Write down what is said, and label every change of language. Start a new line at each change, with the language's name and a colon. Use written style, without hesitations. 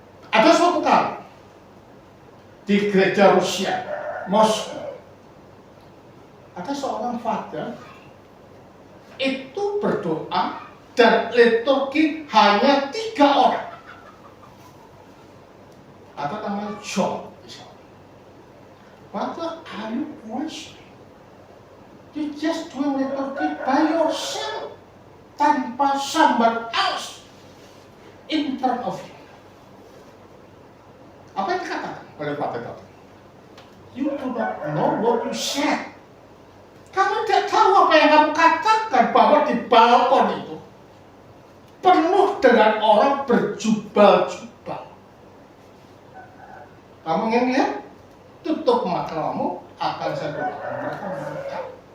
Indonesian: Ada suatu kali di gereja Rusia, Moskow, ada seorang father itu berdoa dan liturgi hanya 3 orang. Ada namanya John misalnya.
English: Father, are you crazy? You just doing liturgy by yourself,
Indonesian: tanpa
English: somebody else in front of you.
Indonesian: Apa yang dikatakan oleh Father tadi?
English: You do not know what you said.
Indonesian: Kamu tidak tahu apa yang kamu katakan, bahwa di balkon itu penuh dengan orang berjubel-jubel. Kamu ingin lihat? Tutup matamu, akan saya doakan mereka menangkap.